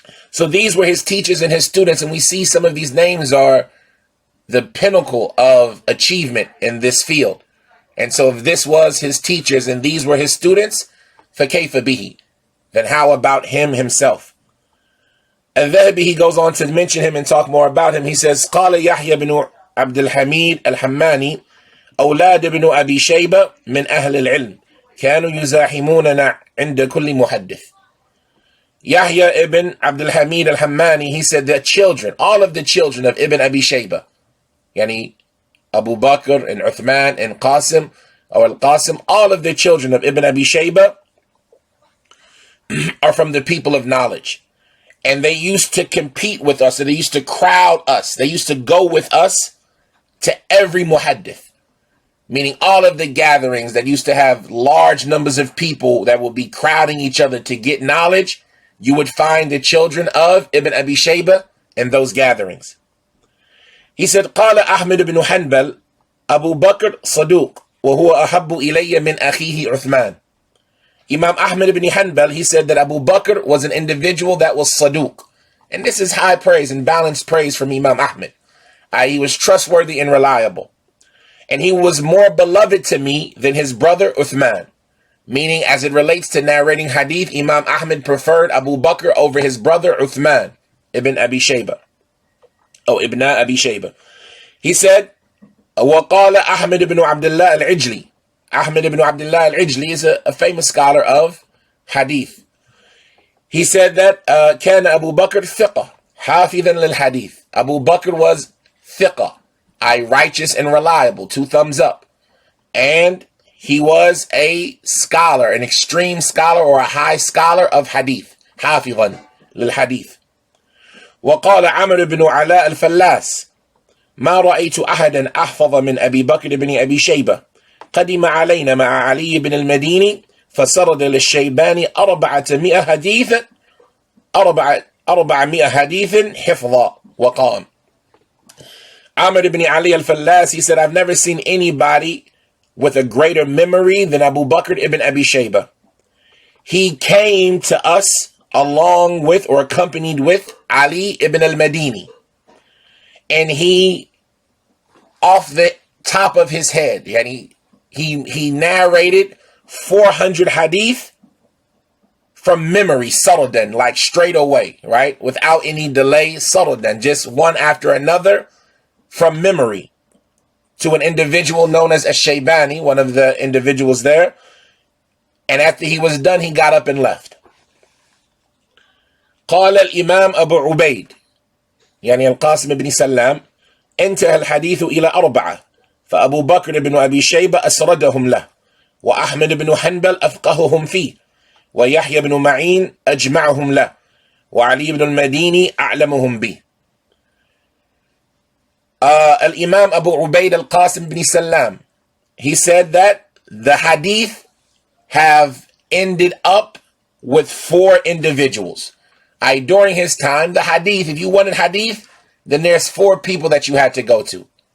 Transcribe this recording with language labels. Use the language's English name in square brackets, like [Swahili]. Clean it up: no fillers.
[English] So these were his teachers and his students, and we see some of these names are the pinnacle of achievement in this field. And so if this was his teachers and these were his students, [Arabic] فَكَيْفَ بِهِ, [English] then how about him himself? Al-Dhahabi, he goes on to mention him and talk more about him. He says, [Arabic] قال يحيى بن عبد الحميد الحماني أولاد بن أبي شيبة من أهل العلم كانوا يزاحموننا عند كل محدث. [English] Yahya ibn Abdul Hamid al-Hammani, he said that children, all of the children of Ibn Abi Shaybah, yani Abu Bakr and Uthman and Qasim, or Al-Qasim, all of the children of Ibn Abi Shaybah are from the people of knowledge. And they used to compete with us, or they used to crowd us. They used to go with us to every muhaddith, meaning all of the gatherings that used to have large numbers of people that will be crowding each other to get knowledge. You would find the children of Ibn Abi Shaybah in those gatherings. He said, [Arabic] قال أحمد بن حنبل أبو بكر صدوق وهو أحب إلي من أخيه عثمان. [English] Imam Ahmad ibn Hanbal, he said that Abu Bakr was an individual that was saduq. And this is high praise and balanced praise from Imam Ahmad. He was trustworthy and reliable. And he was more beloved to me than his brother Uthman. Meaning, as it relates to narrating hadith, Imam Ahmad preferred Abu Bakr over his brother Uthman ibn Abi Shaybah. Ibn Abi Shaybah. He said, [Arabic] وَقَالَ أحمد بن عبد الله العجلي. [English] Ahmad ibn Abdullah al-Ijli is a famous scholar of hadith. He said that [Arabic] كان أبو بكر ثقة حافظا للحديث. [English] Abu Bakr was ثقة, righteous and reliable, 2 thumbs up. And he was a scholar, an extreme scholar or a high scholar of hadith. [Arabic] حافظا للحديث. وقال عمرو بن علاء الفلاس ما رأيت أحدا أحفظ من أبي بكر بن أبي شيبة قدم علينا مع علي بن المديني فسرد للشيباني 400 حديثا 400 حديث حفظا وقام. [English] Amr ibn Ali al-Fallas, he said, I've never seen anybody with a greater memory than Abu Bakr ibn Abi Shaybah. He came to us along with or accompanied with Ali ibn al-Madini. And he, off the top of his head, he narrated 400 hadith from memory, saradan, like straight away, right? Without any delay, saradan, just one after another from memory to an individual known as Shaybani, one of the individuals there. And after he was done, he got up and left. [Arabic] قال الإمام أبو عبيد يعني القاسم بن سلام انتهى الحديث إلى 4 فأبو بكر بن أبي شيبة أسردهم له وأحمد بن حنبل أفقههم فيه ويحيى بن معين أجمعهم له وعلي بن المديني أعلمهم به. [English] Al-Imam Abu Ubaid al-Qasim bin Salam, he said that the hadith have ended up with 4 individuals. During his time, the hadith, if you wanted hadith, then there's 4 people that you had to go to.